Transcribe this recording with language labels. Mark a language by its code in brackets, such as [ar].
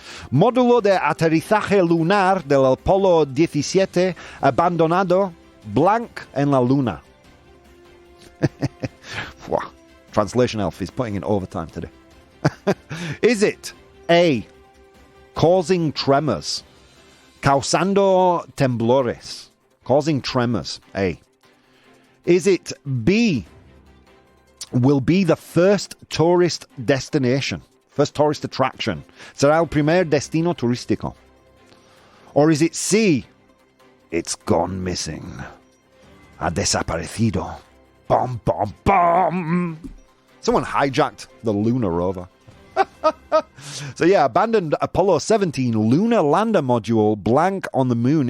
[es] Módulo de aterrizaje lunar del Apollo 17 abandonado blank en la luna. [en] Translation elf is putting in overtime today. Is it A, causing tremors, [es] causando temblores? [en] Causing tremors, A. Is it B, will be the first tourist destination, first tourist attraction? [es] Será el primer destino turístico. [en] Or is it C, it's gone missing, [es] ha desaparecido, [en] bom, bom, bom. Someone hijacked the lunar rover. So yeah, abandoned Apollo 17 lunar lander module blank on the moon.